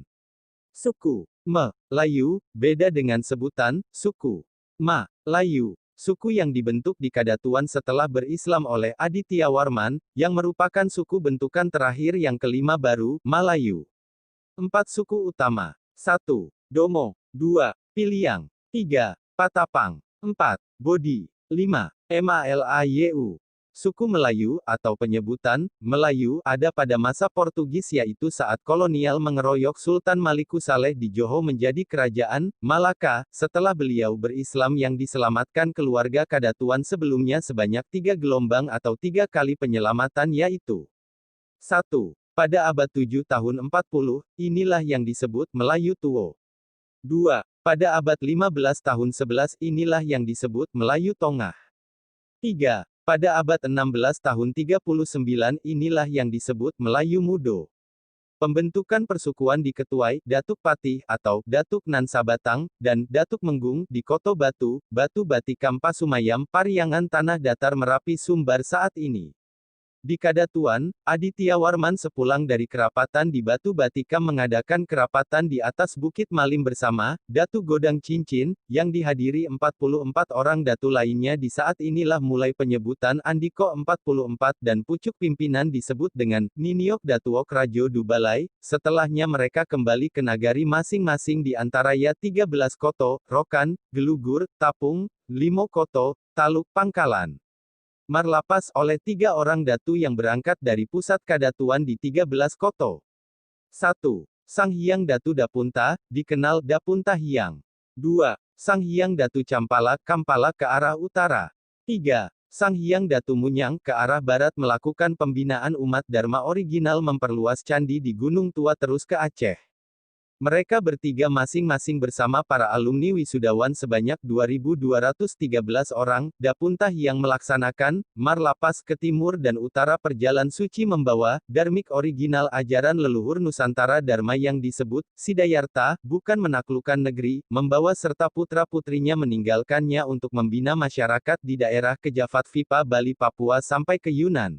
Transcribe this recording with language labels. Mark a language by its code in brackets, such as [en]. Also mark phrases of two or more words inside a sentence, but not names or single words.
[id] Suku Melayu, beda dengan sebutan, suku Malayu. Suku yang dibentuk di Kadatuan setelah berislam oleh Aditya Warman, yang merupakan suku bentukan terakhir yang kelima baru, Malayu. 4 suku utama. 1. Domo. 2. Piliang. 3. Patapang. 4. Bodi. 5. Malayu. Suku Melayu, atau penyebutan, Melayu, ada pada masa Portugis yaitu saat kolonial mengeroyok Sultan Maliku Saleh di Johor menjadi kerajaan, Malaka, setelah beliau berislam yang diselamatkan keluarga Kadatuan sebelumnya sebanyak 3 gelombang atau 3 kali penyelamatan yaitu 1. Pada abad 7 tahun 40, inilah yang disebut Melayu Tuo. 2. Pada abad 15 tahun 11 inilah yang disebut Melayu Tongah. 3. Pada abad 16 tahun 39 inilah yang disebut Melayu Mudo. Pembentukan persukuan di Ketuai, Datuk Patih, atau Datuk Nan Sabatang, dan Datuk Menggung, di Koto Batu, Batu Batikam Pasumayam, Pariangan Tanah Datar Merapi Sumbar saat ini. Di Kadatuan, Aditya Warman sepulang dari kerapatan di Batu Batikam mengadakan kerapatan di atas Bukit Malim bersama Datu Godang Cincin, yang dihadiri 44 orang datu lainnya. Di saat inilah mulai penyebutan Andiko 44 dan pucuk pimpinan disebut dengan Niniok Datuok Rajo Dubalai. Setelahnya mereka kembali ke nagari masing-masing di antaranya 13 koto, Rokan, Gelugur, Tapung, Limo Koto, Taluk Pangkalan. Marlapas oleh 3 orang datu yang berangkat dari pusat Kadatuan di 13 koto. 1. Sang Hyang Datu Dapunta, dikenal Dapunta Hyang. 2. Sang Hyang Datu Campala, Kampala ke arah utara. 3. Sang Hyang Datu Munyang ke arah barat melakukan pembinaan umat Dharma original memperluas candi di Gunung Tua terus ke Aceh. Mereka bertiga masing-masing bersama para alumni wisudawan sebanyak 2.213 orang, Dapunta yang melaksanakan, Marlapas ke timur dan utara perjalan suci membawa, Dharmik original ajaran leluhur Nusantara Dharma yang disebut, Sidayarta, bukan menaklukkan negeri, membawa serta putra-putrinya meninggalkannya untuk membina masyarakat di daerah Kejafat Vipa Bali Papua sampai ke Yunan.